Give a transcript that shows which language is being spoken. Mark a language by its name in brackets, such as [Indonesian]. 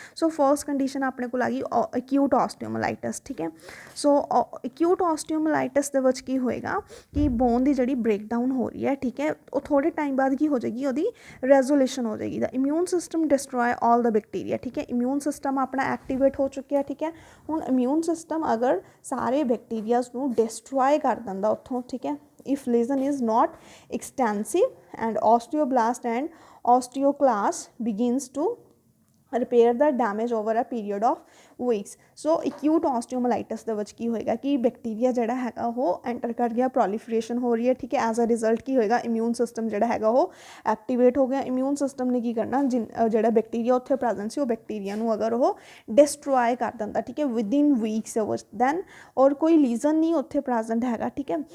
[Punjabi] ਸੋ first condition ਆਪਣੇ ਕੋਲ ਆ ਗਈ ਇਕਿਊਟ ਓਸਟੀਓਮਲਾਈਟਿਸ, ਠੀਕ ਹੈ। ਸੋ ਇਕਿਊਟ ਓਸਟੀਓਮਲਾਈਟਿਸ ਦੇ ਵਿੱਚ ਕੀ ਹੋਏਗਾ ਕਿ ਬੋਨ ਦੀ ਜਿਹੜੀ ਬ੍ਰੇਕਡਾਊਨ ਹੋ ਰਹੀ ਹੈ, ਠੀਕ ਹੈ, ਉਹ ਥੋੜ੍ਹੇ ਟਾਈਮ ਬਾਅਦ ਕੀ ਹੋ ਜਾਏਗੀ ਉਹਦੀ ਰੈਜ਼ੋਲੂਸ਼ਨ ਹੋ ਜਾਏਗੀ। [English] the immune system destroy all the bacteria, [Punjabi] ਠੀਕ ਹੈ, ਇਮਿਊਨ ਸਿਸਟਮ ਆਪਣਾ ਐਕਟੀਵੇਟ ਹੋ ਚੁੱਕਿਆ, ਠੀਕ ਹੈ। ਹੁਣ ਇਮਿਊਨ ਸਿਸਟਮ ਅਗਰ ਸਾਰੇ ਬੈਕਟੀਰੀਆਜ਼ ਨੂੰ ਡਿਸਟਰੋਏ ਕਰ ਦਿੰਦਾ ਉੱਥੋਂ, ਠੀਕ ਹੈ, [English] if lesion is not extensive and osteoblast and osteoclast begins to repair the damage over a period of weeks. [Punjabi] So acute ਆਸਟੀਓਮਲਾਈਟਿਸ ਦੇ ਵਿੱਚ ਕੀ ਹੋਏਗਾ ਕਿ ਬੈਕਟੀਰੀਆ ਜਿਹੜਾ ਹੈਗਾ ਉਹ ਐਂਟਰ ਕਰ ਗਿਆ, ਪ੍ਰੋਲੀਫਰੇਸ਼ਨ ਹੋ ਰਹੀ ਹੈ, ਠੀਕ ਹੈ। ਐਜ਼ ਅ ਰਿਜ਼ਲਟ ਕੀ ਹੋਏਗਾ, ਇਮਿਊਨ ਸਿਸਟਮ ਜਿਹੜਾ ਹੈਗਾ ਉਹ ਐਕਟੀਵੇਟ ਹੋ ਗਿਆ। ਇਮਿਊਨ ਸਿਸਟਮ ਨੇ ਕੀ ਕਰਨਾ, ਜਿਹੜਾ ਬੈਕਟੀਰੀਆ ਉੱਥੇ ਪ੍ਰੈਜ਼ੈਂਟ ਸੀ ਉਹ ਬੈਕਟੀਰੀਆ ਨੂੰ ਅਗਰ ਉਹ ਡਿਸਟਰੋਏ ਕਰ ਦਿੰਦਾ, ਠੀਕ ਹੈ, ਵਿਦਇਨ ਵੀਕਸ ਵਿੱਚ ਦੈਨ, ਔਰ ਕੋਈ ਲੀਜ਼ਨ ਨਹੀਂ ਉੱਥੇ ਪ੍ਰੈਜ਼ੈਂਟ ਹੈਗਾ, ਠੀਕ ਹੈ।